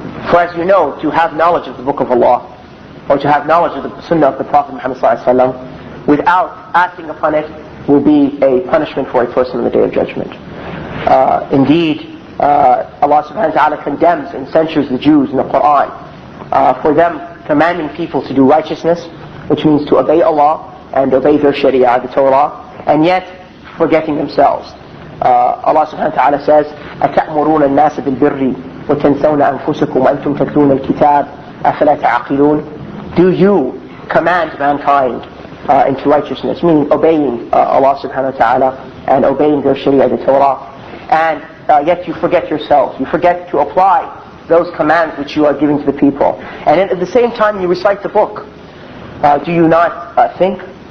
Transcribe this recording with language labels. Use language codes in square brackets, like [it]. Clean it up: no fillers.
[en] For as you know, to have knowledge of the Book of Allah, or to have knowledge of the Sunnah of the Prophet Muhammad ﷺ, without acting upon it will be a punishment for a person on the Day of Judgment. Indeed, Allah subhanahu wa ta'ala condemns and censures the Jews in the Quran for them commanding people to do righteousness, which means to obey Allah and obey their Sharia, the Torah, and yet forgetting themselves. Allah subhanahu wa ta'ala says, [ar] أَتَأْمُرُونَ النَّاسَ بِالْبِرِّ وَتَنْسَوْنَ أَنفُسَكُمْ وَأَنْتُمْ تَتْلُونَ الْكِتَابَ أَفَلَا تَعْقِلُونَ. [en] Do you command mankind into righteousness, meaning obeying Allah subhanahu wa ta'ala and obeying their Sharia, the Torah, and yet you forget yourselves. You forget to apply those commands which you are giving to the people. And at the same time you recite the book. Do you not think?